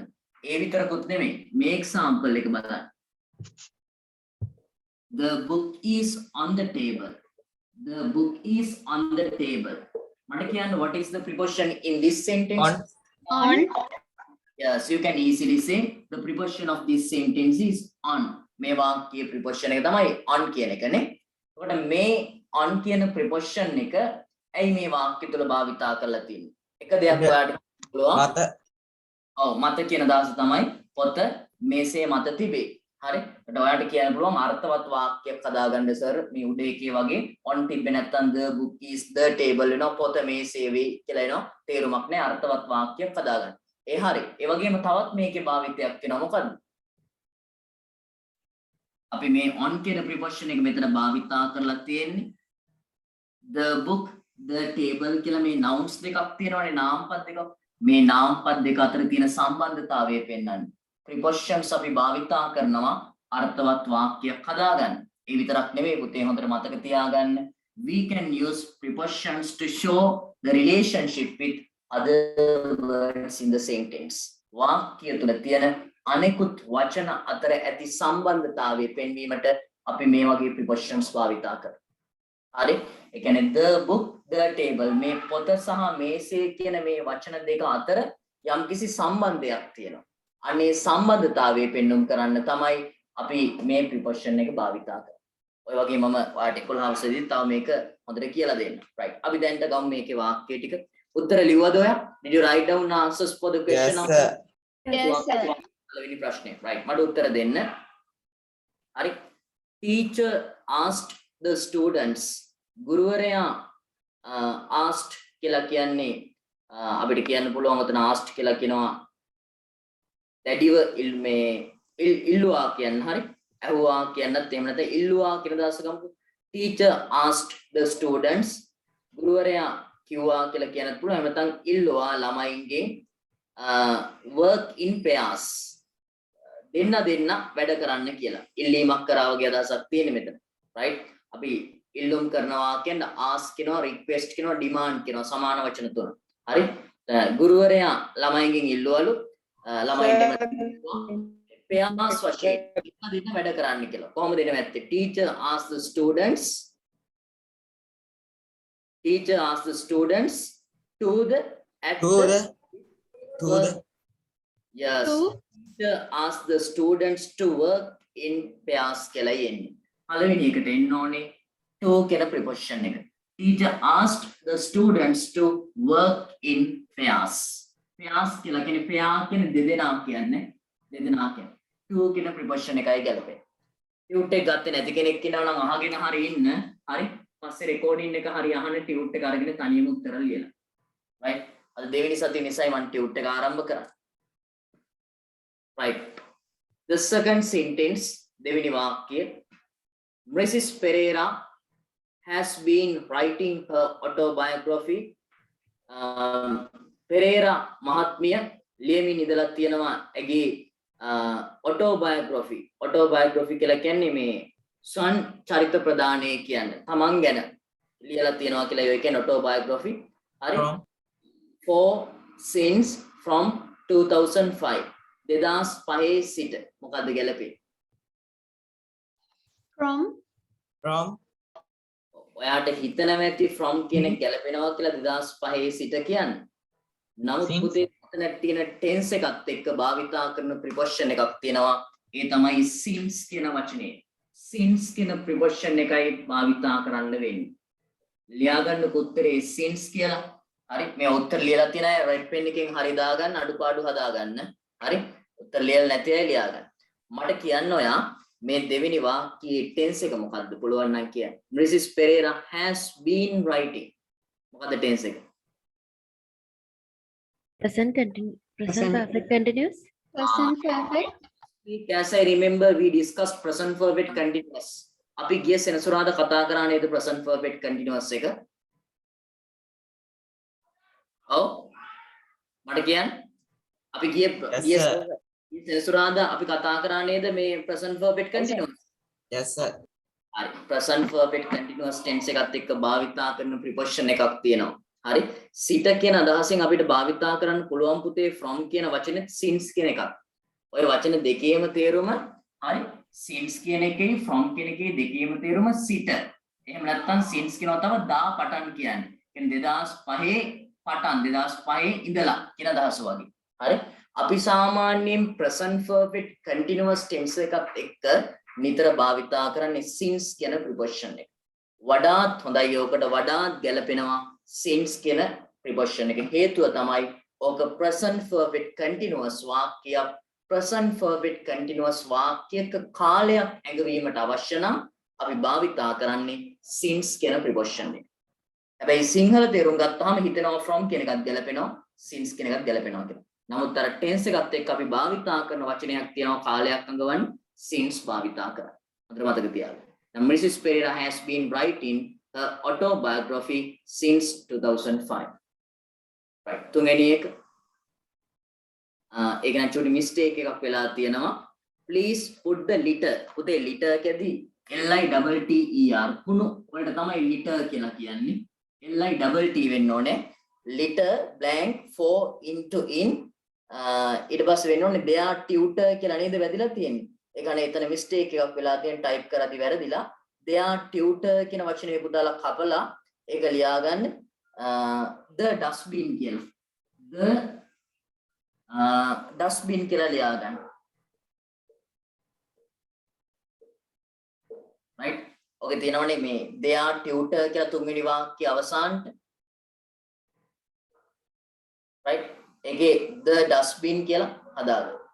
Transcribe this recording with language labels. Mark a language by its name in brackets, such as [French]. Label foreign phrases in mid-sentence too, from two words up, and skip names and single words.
[Sinhala] ඒ විතරකුත් නෙමෙයි මේ example එක බලන්න. [English] The book is on the table. The book is on the table. [Sinhala] මට කියන්න [English] what is the preposition in this sentence? on Yes, you can easily say the preposition of this sentence is on. [Sinhala] මේ වාක්‍යයේ preposition එක තමයි on කියන එකනේ. එතකොට මේ on කියන preposition එක ඇයි මේ වාක්‍ය තුල භාවිතා කරලා තියෙන්නේ? එක දෙයක් ඔයාලට පුළුවන්. මත ඔව් මත කියන දාස තමයි පොත මේසේ මත තිබේ. හරි. ඒකට ඔයාලට කියන්න පුළුවන් අර්ථවත් වාක්‍යයක් හදාගන්න සර් මේ උඩ එකේ වගේ on තිබ්බේ නැත්නම් [English] the book is the table [Sinhala] වෙනවා පොත මේසේ වේ කියලා එනවා. තේරුමක් නැහැ අර්ථවත් වාක්‍යයක් හදාගන්න. ඒ හරි. ඒ වගේම තවත් මේකේ භාවිතයක් වෙනවා මොකද්ද? අපි මේ on කියන preposition එක මෙතන භාවිතා කරලා තියෙන්නේ [English] the book the table [Sinhala] කියලා මේ nouns දෙකක් තියෙනවානේ නාමපද දෙකක්. මේ නාමපද දෙක අතර තියෙන සම්බන්ධතාවය පෙන්වන්නේ. prepositions අපි භාවිතා කරනවා අර්ථවත් වාක්‍යයක් හදාගන්න. ඒ විතරක් නෙවෙයි පුතේ හොඳට මතක තියාගන්න. [English] We can use prepositions to show the relationship with other words in the sentence. [Sinhala] වාක්‍ය තුල තියෙන අනෙකුත් වචන අතර ඇති සම්බන්ධතාවය පෙන්වීමට අපි මේ වගේ prepositions භාවිතා කරනවා. හරි? ඒ කියන්නේ [English] the book the table [Sinhala] මේ පොත සහ මේසේ කියන මේ වචන දෙක අතර යම්කිසි සම්බන්ධයක් තියෙනවා. අනේ සම්බන්ධතාවය පෙන්වුම් කරන්න තමයි අපි මේ preposition එක භාවිතා කරන්නේ. ඔය වගේ මම ඔයාලට 11 වසරේදී තව මේක හොඳට කියලා දෙන්න. right. අපි දැන්ට ගමු මේකේ වාක්‍ය ටික. උත්තර ලිව්වද ඔයා? [English] Did you write down answers for the question? Yes, sir. yes sir [Sinhala] පළවෙනි ප්‍රශ්නේ. right. මට උත්තර දෙන්න. හරි. [English] Teacher asked the students. [Sinhala] ගුරුවරයා asked කියලා කියන්නේ අපිට කියන්න පුළුවන් උතන asked කියලා කියනවා දැඩිව ඉල්ලුවා කියන්න හරි ඇහුවා කියන්නත් එහෙම නැත්නම් ඉල්ලුවා කියන දාස ගමුකෝ [English] teacher asked the students [Sinhala] ගුරුවරයා කිව්වා කියලා කියන්නත් පුළුවන් එහෙම නැත්නම් ඉල්ලුවා ළමයින්ගේ [English] work in pairs [Sinhala] දෙන්න වැඩ කරන්න කියලා ඉල්ලීමක් කරා වගේ අදහසක් තියෙන මෙතන right අපි ඉල්ලුම් කරනවා කියන්නේ ask කියනවා request කියනවා demand කියනවා සමාන වචන තුන හරි ගුරුවරයා ළමයින්ගෙන් ඉල්ලුවලු ළමයින්ට pairs වශයෙන් දෙන්න වැඩ කරන්න කියලා කොහොමද දෙන්නේ නැත්තේ [English] teacher asked the students to the Yes. Two. Teacher ask the students to work in pairs [Sinhala] කියලා යන්නේ. පළවෙනි එකට එන්න ඕනේ to කියන preposition එක. [English] Teacher asked the students to work in pairs. [Sinhala] Pairs කියලා කියන්නේ pair කියන්නේ දෙදෙනා කියන්නේ. දෙදෙනා කියන්නේ. To කියන preposition එකයි ගැලපෙන්නේ. ටියුට් එක ගත්තේ නැති කෙනෙක් ඉන්නවා නම් අහගෙන හරි ඉන්න. හරි. පස්සේ රෙකෝඩින් එක හරි අහන ටියුට් එක අරගෙන තනියම උත්තර ලියලා. right? අද දෙවෙනි සතිය නිසායි මම ටියුට් එක ආරම්භ කරන්නේ. [English] right? The second sentence, [Sinhala] දෙවෙනි වාක්‍යය. [English] Mrs. Pereira has been writing her autobiography. [Sinhala] Pereira මහත්මිය ලියමින් ඉඳලා තියෙනවා ඇගේ autobiography. Autobiography කියලා කියන්නේ මේ ස්වන් චරිත ප්‍රදානය කියන්නේ. තමන් ගැන ලියලා තියෙනවා කියලා ඒ කියන්නේ autobiography. හරි? [English] For since from 2005. [Sinhala] 2005 සිට මොකද්ද ගැලපෙන්නේ? [English] From. [Sinhala] ඔයාට හිතනම ඇති from කියන එක ගැලපෙනවා කියලා 2005 සිට කියන්නේ. නමුත් [English] Since. [Sinhala] පුතේ එතන තියෙන tense එකත් එක්ක භාවිතා කරන preposition එකක් තියෙනවා. ඒ තමයි since කියන වචනේ. since කියන preposition එකයි භාවිතා කරන්න වෙන්නේ. ලියා ගන්න උත්තරේ since කියලා. හරි මේ උත්තර ලියලා තියෙන අය [English] red pen [Sinhala] එකෙන් හරි දාගන්න අඩුපාඩු හදාගන්න. හරි උත්තර ලියලා නැති අය ලියා ගන්න. මට කියන්න ඔයා මේ දෙවෙනි වාක්‍යයේ tense එක මොකද්ද පුළුවන් නම් කියන්න. [English] Mrs. Pereira has been writing. [Sinhala] මොකද්ද tense එක? [English] Present perfect continuous. Present perfect. As I remember we discussed present perfect continuous. [Sinhala] අපි ගිය සෙනසුරාදා කතා කරා නේද [English] present perfect continuous [Sinhala] එක? ඔව් මට කියන්න. අපි ගිය සෙනසුරාදා අපි කතා කරා නේද මේ [English] present perfect continuous? Yes sir. [Sinhala] හරි [English] present perfect continuous tense [Sinhala] එකත් එක්ක භාවිතා කරන preposition එකක් තියෙනවා. හරි සිට කියන අදහසෙන් අපිට භාවිතා කරන්න පුළුවන් පුතේ from කියන වචනේ since කියන එකක්. ඔය වචන දෙකේම තේරුම හරි since කියන එකේ from කියන එකේ දෙකේම තේරුම සිට. එහෙම නැත්නම් since කියනවා තව දා පටන් කියන්නේ. කියන්නේ 2005 පටන් 2005 ඉඳලා කියන අදහස වගේ. හරි අපි සාමාන්‍යයෙන් [English] present perfect continuous tense [Sinhala] එකත් එක්ක නිතර භාවිතා කරන්නේ since කියන preposition එක. වඩාත් හොඳයි ඔකට වඩාත් ගැලපෙනවා since කියන preposition එක. හේතුව තමයි ඕක [English] present perfect continuous [Sinhala] වාක්‍යයක්. [English] present perfect continuous [Sinhala] වාක්‍යයක කාලයක් ඇඟවීමට අවශ්‍ය නම් අපි භාවිතා කරන්නේ since කියන preposition එක. හැබැයි සිංහල තේරුම් ගත්තාම හිතෙනවා from කියන එකත් ගැලපෙනවා since කියන එකත් ගැලපෙනවා කියලා. නමුත් අර tense එකත් එක්ක අපි භාවිතා කරන වචනයක් තියෙනවා කාලයක් අඟවන්න since භාවිතා කරා. හොඳට මතක තියාගන්න. [English] Now Mrs. Pereira has been writing her autobiography since 2005. Right. [Sinhala] තුන්වෙනි එක ඒක නම් චුටි mistake එකක් වෙලා තියෙනවා. [English] Please put the liter. [Sinhala] පුතේ liter කියදී LITTER කුණු වලට තමයි liter කියලා කියන්නේ. LITT වෙන්න ඕනේ. [English] liter blank for into in [Sinhala] ඊට පස්සේ වෙන්න ඕනේ [English] their tutor [Sinhala] කියලා නේද වැදිලා තියෙන්නේ. ඒ කියන්නේ එතන mistake එකක් වෙලා තියෙන type කරද්දි වැරදිලා [English] their tutor [Sinhala] කියන වචනේ පුතාලා කපලා ඒක ලියාගන්න [English] the dustbin [Sinhala] කියලා. [English] the dustbin [Sinhala] කියලා ලියාගන්න. right ඔකේ තියෙනවනේ මේ [English] their tutor [Sinhala] කියලා තුන්වෙනි වාක්‍ය අවසානට right ඒකේ [English] the dustbin [Sinhala] කියලා හදාගන්න.